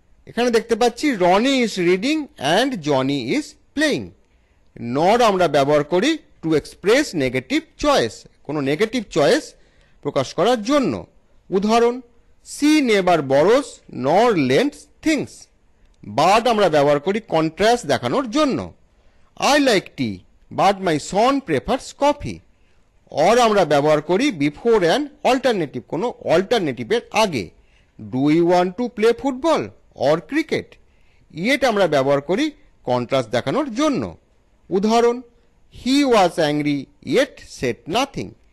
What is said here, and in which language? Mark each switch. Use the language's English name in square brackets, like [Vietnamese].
[Bangla] এখানে দেখতে পাচ্ছি [English] Ronnie is reading and Johnny is playing. [Bangla] নর আমরা ব্যবহার করি [English] to express negative choice, [Bangla] কোনো নেগেটিভ চয়েস প্রকাশ করার জন্য। [English] উদাহরণ she never borrows nor lends things. [Bangla] বাট আমরা ব্যবহার করি কন্ট্রাস্ট দেখানোর জন্য। [English] I like tea, but my son prefers coffee. [Bangla] Or আমরা ব্যবহার করি [English] before an alternative, [Bangla] কোনো অল্টারনেটিভের আগে। [English] Do you want to play football or cricket. [Bangla] Yet আমরা ব্যবহার করি কন্ট্রাস্ট দেখানোর জন্য। [English] উদাহরণ, he was angry yet said nothing.